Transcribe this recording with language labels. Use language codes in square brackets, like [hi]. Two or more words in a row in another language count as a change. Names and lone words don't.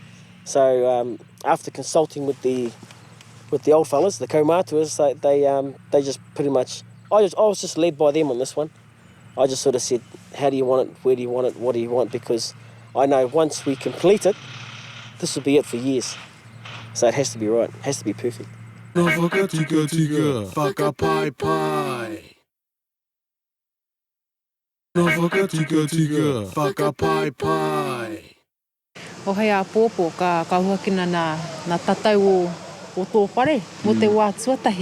[en] So after consulting with the old fellas, the kaumātuas, they just pretty much, I was just led by them on this one. I just sort of said, how do you want it, where do you want it, what do you want? Because I know once we complete it, this will be it for years. So it has to be right, it has to be perfect. [mi] No whakatika, whakapai-pai. No whakatika, whakapai-pai. O hei a pōpō ka huakina nā tatau o tō whare, mo te wā tuatahi.